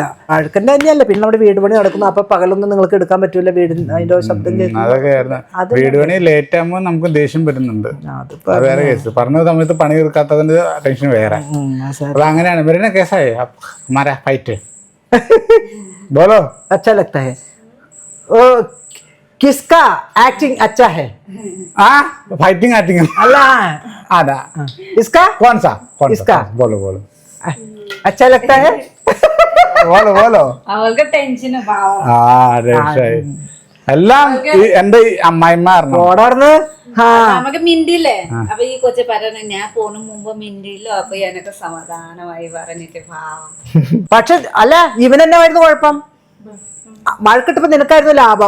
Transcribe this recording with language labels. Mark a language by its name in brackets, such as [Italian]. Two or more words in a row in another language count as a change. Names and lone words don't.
[Malayalam] അഴുക്കന്റെ തന്നെയല്ലേ. പിന്നെ നമ്മുടെ വീട് പണി നടക്കുന്നു. അപ്പൊ പകലൊന്നും നിങ്ങൾക്ക് എടുക്കാൻ പറ്റൂല. അതിന്റെ ശബ്ദം വീട് പണി ലേറ്റ് ആകുമ്പോൾ നമുക്ക് ദേഷ്യം വരുന്നുണ്ട്. അത് വേറെ കേസ്. പറഞ്ഞ സമയത്ത് പണി തീർക്കാത്തതിന്റെ ടെൻഷൻ വേറെ. അപ്പൊ അങ്ങനെയാണ് വരുന്ന കേസായി. [Hindi] मारा फाइट बोलो. अच्छा लगता है. ओ किसका एक्टिंग अच्छा है? [English] fighting acting [Hindi] अल्लाह आधा. इसका कौन सा इसका बोलो अच्छा लगता है. बोलो [Malayalam] അവൾക്ക് ടെൻഷൻ എല്ലാം എന്റെ അമ്മായിമാർന്ന് നമുക്ക് മിണ്ടിയില്ലേ. അപ്പൊ ഈ കൊച്ചു പറഞ്ഞു ഞാൻ പോണു മുമ്പ് മിണ്ടിയില്ലോ. അപ്പൊ എനക്ക് സമാധാനമായി പറഞ്ഞിട്ട് പാവം. പക്ഷെ അല്ല, ഇവനെന്നായിരുന്നു കുഴപ്പം? വഴക്കിട്ടപ്പോ നിനക്കായിരുന്നു ലാഭം.